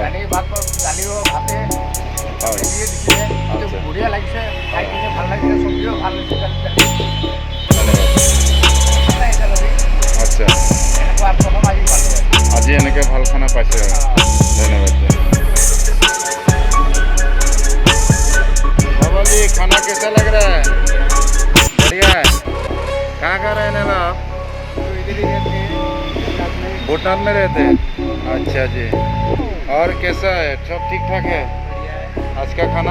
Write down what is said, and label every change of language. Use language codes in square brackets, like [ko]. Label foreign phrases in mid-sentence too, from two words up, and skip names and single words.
[as] দালি ভাত দালিও ভাতে হয় দিয়ে দিছিলে আচ্ছা বঢ়িয়া লাগিছে খাই কিনে ভাল লাগিছে চব্জিও ভাল লাগিছে ধন্যবাদ আচ্ছা এনেকুৱা প্ৰথম আজি পালোঁ আজি এনেকৈ ভাল খানা পাইছে আৰু ধন্যবাদ [hi] बाबा जी खाना कैसा लग रहा है बढ़िया है कहाँ रहने वाला आप भूटान में रहते हैं अच्छा जी और कैसा है सब ठीक ठाक है आज का खाना